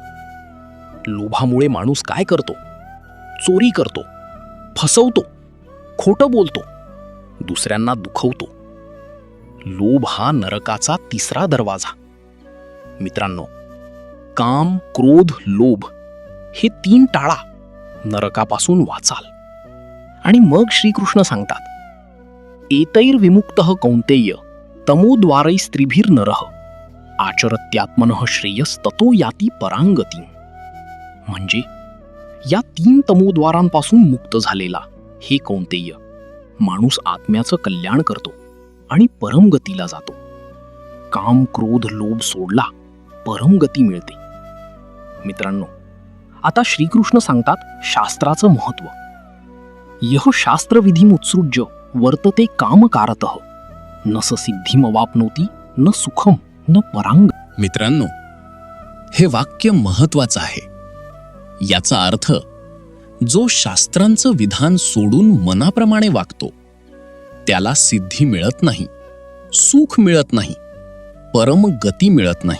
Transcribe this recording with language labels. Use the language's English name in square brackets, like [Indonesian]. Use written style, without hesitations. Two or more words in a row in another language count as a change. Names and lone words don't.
[Marathi] लोभामुळे माणूस काय करतो? चोरी करतो, फसवतो, खोटं बोलतो, दुसऱ्यांना दुखवतो. लोभ हा नरकाचा तिसरा दरवाजा. मित्रांनो, काम, क्रोध, लोभ हे 3 टाळा, नरकापासून वाचाल. आणि मग श्रीकृष्ण सांगतात, [Sanskrit] एतैर्विमुक्तः कौन्तेय तमोद्वारैस्त्रिभिर्नरः आचरत्यात्मनः श्रेयस्ततो याति परांगती. [Marathi] म्हणजे या 3 तमोद्वारांपासून मुक्त झालेला हे कौन्तेय माणूस आत्म्याचं कल्याण करतो आणि परमगतीला जातो. काम, क्रोध, लोभ सोडला, परमगती मिळते. मित्रांनो, आता श्रीकृष्ण सांगतात शास्त्राचं महत्व. [Sanskrit] यह शास्त्रविधिमुत्सृज्य वर्तते कामकारतः न स सिद्धिमवाप्नोति न सुखम न परांग. [Marathi] मित्रांनो, हे वाक्य महत्वाचं आहे. याचा अर्थ, जो शास्त्रांचं विधान सोडून मनाप्रमाणे वागतो त्याला सिद्धी मिळत नाही, सुख मिळत नाही, परम गती मिळत नाही.